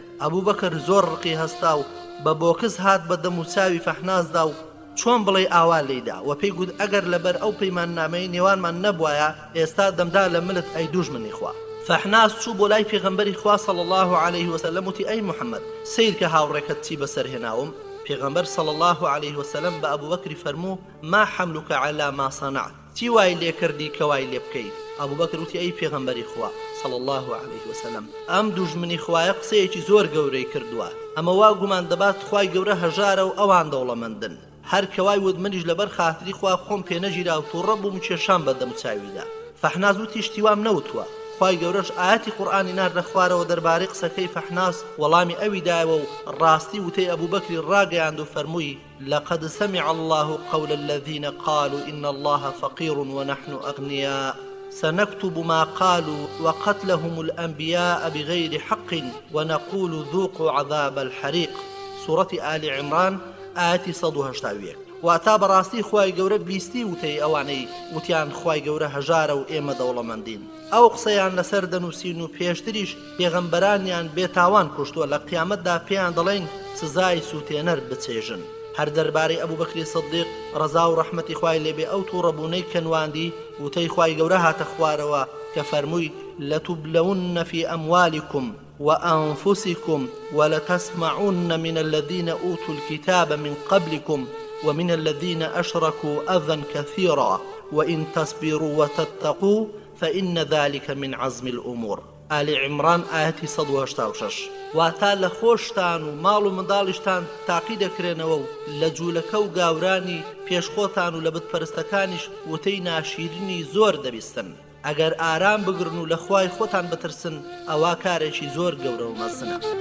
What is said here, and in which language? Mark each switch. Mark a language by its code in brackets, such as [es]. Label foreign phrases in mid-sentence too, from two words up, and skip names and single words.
[ckb] ئەبوو بەکر زۆر ڕقی هەستا و بە بۆکس هات بە دەم و چاوی فەحنازدا و چۆن بڵێ ئاوا لێدا و پێی گوت ئەگەر لەبەر ئەو پەیماننامەی نێوانمان نەبوایە ئێستا دەمدا لە ملت ئەی دوژمنی خوا. فەحناس چوو بۆ لای پێغەمبەری خوا [ar] صلی الله علیه وسلم [ckb] وتی ئەی محەممەد سیر کە هاوڕێکەت چی بەسەرهێناوم. پێغەمبەر [ar] صلی الله علیه وسلم [ckb] بە ئەبوو بەکری فەرموو [ar] ما حملك على ما صنعت، [ckb] چی وای لێ کردی کە وای لێ بکەیت؟ ئەبوو بەکر وتی ئەی پێغەمبەری خوا [ar] صلی الله علیه وسلم [ckb] ئەم دوژمنی خوایە قسەیەکی زۆر گەورەی کردووە. ئەمە وا گومان دەبات خوای گەورە هەژارە و ئەوان دەوڵەمەندن. هەر کەوای وت منیش لەبەر خاتری خوا خۆم پێ نەگیرا و تووڕە بووم کێشام بەدەم چاویدا. فەحناز وتی شتی وام نەوتووە. خوای گەورەش ئاەتی قورئانی ناردە خوارەوە دەربارەی قسەکەی فەحناس وەڵامی ئەوی دایەوە و ڕاستی وتەی ئەبوو بەکری ڕاگەیاند و فەرمووی [ar] لقد سمع الله قول الذين قالوا إن الله فقير ونحن أغنياء سنكتب ما قالوا وقتلهم الأنبياء بغير حق ونقول ذوقوا عذاب الحريق. سورة آل عمران آية 181. [ckb] واتا بەڕاستی خوای گەورە بیستی وتەی ئەوانەی وتیان خوای گەورە هەژارە و ئێمە دەوڵەمەندین. ئەو قسەیان لەسەر دەنووسین و پێشتریش پێغەمبەرانیان بێتاوان کوشتووە لە قیامەتدا پێیان دەڵێن سزای سووتێنەر بچێژن. هەر دەربارەی ئەبوو بەکری سەدیق ڕەزا و ڕەحمەتی خوای لێبێ ئەو تووڕەبوونەی کەنواندی وتەی خوای گەورە هاتە خوارەوە کە فەرمووی [ar] لەتوبلەون فی ئەموالیکم وأنفسكم ولتسمعن من الذين أوتوا الكتاب من قبلكم ومن الذين أشركوا أذى كثيرا وإن تصبروا وتتقوا فإن ذلك من عزم الأمور. آل عمران آية 186. [ckb] واتا لە خۆشتان و ماڵ و منداڵیشتان تاقی دەکرێنەوە و لە جوولەکە و گاورانی پێشخۆتان و لە بتپەرستەکانیش وتەی ناشیرنی زۆر دەبیستن. ئەگەر ئارام بگرن و لە خوای خۆتان بترسن ئەوا کارێکی زۆر گەورە و مەزنە.